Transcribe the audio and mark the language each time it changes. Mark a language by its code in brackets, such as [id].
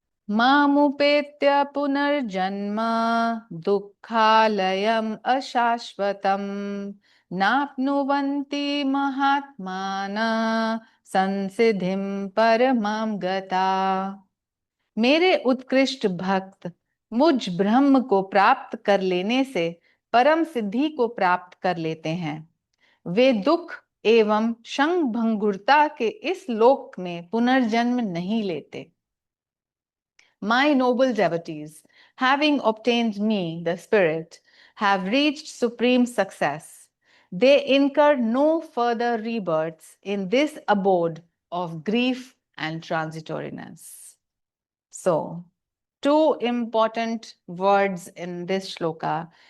[sa] मामुपेत्य पुनर्जन्म दुःखालयम् अशाश्वतम् नाप्नुवन्ति महात्मानः संसिद्धिं परमां गता. [hi] मेरे उत्कृष्ट भक्त मुझ ब्रह्म को प्राप्त कर लेने से परम सिद्धि को प्राप्त कर लेते हैं. वे दुख एवं क्षण भंगुरता के इस लोक में पुनर्जन्म नहीं लेते. [en] My noble devotees, having obtained me, the Spirit, have reached supreme success. They incur no further rebirths in this abode of grief and transitoriness. So, two important words in this shloka